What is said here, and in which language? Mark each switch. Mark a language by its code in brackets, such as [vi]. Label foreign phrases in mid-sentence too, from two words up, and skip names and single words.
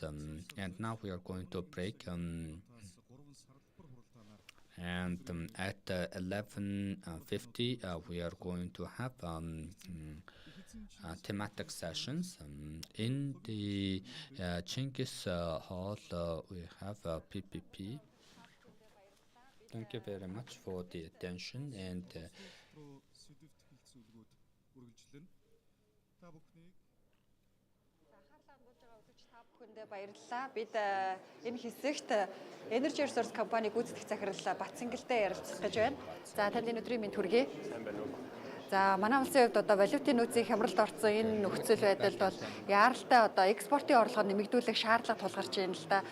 [en] And now we are going to break. And at 11:50, we are going to have thematic sessions. In the Chinggis Hall, we have PPP. Thank you very much for the attention. And [mn] баярлалаа. Бид энэ хэсэгт Energy Resource компани гүйцэтгэх захирал Батсангалтай ярилцах гэж байна. За танд энэ өдрийн мэнд хүргэе. За манай улсын хувьд одоо валютын нөөцийн хямралд орсон энэ нөхцөл байдалд бол яаралтай одоо экспортын орлогоо нэмэгдүүлэх шаардлага тулгарч байна л да.